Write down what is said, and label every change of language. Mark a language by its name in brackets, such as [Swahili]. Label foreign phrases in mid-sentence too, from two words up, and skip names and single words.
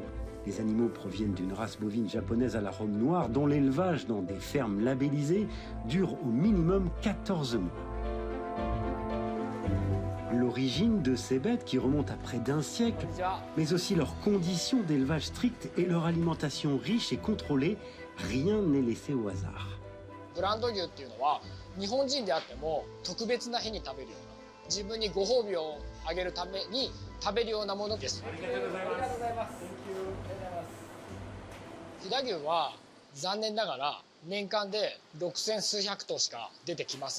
[French] Les animaux proviennent d'une race bovine japonaise à l'arôme noir, dont l'élevage dans des fermes labellisées dure au minimum 14 mois. L'origine de ces bêtes qui remontent à près d'un siècle, mais aussi leurs conditions d'élevage strictes et leur alimentation riche et contrôlée, rien n'est laissé au hasard. [Japanese] ブランド牛っていうのは日本人であっても特別な日に食べるような自分にご褒美をあげるために食べるようなものです。ありがとうございます。飛騨牛は残念ながら年間で6000数百頭しか出てきません。